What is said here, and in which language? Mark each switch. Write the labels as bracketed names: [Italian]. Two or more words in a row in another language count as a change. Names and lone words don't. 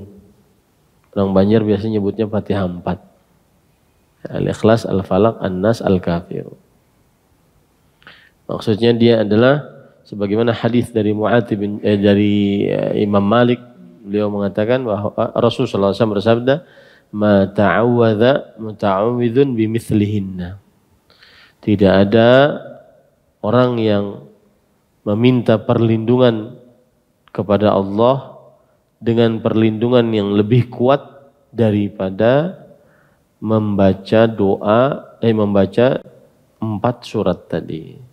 [Indonesian] Orang Banjar biasanya nyebutnya Fatihah 4. Al-Ikhlas, Al-Falaq, An-Nas, Al-Kafirun. Maksudnya dia adalah sebagaimana hadis dari Imam Malik, beliau mengatakan bahwa Rasulullah SAW bersabda, [Arabic] "Ma ta'awwadha muta'awwidhun bimithlihinna." [Indonesian] Tidak ada orang yang meminta perlindungan kepada Allah dengan perlindungan yang lebih kuat daripada membaca membaca 4 surat tadi.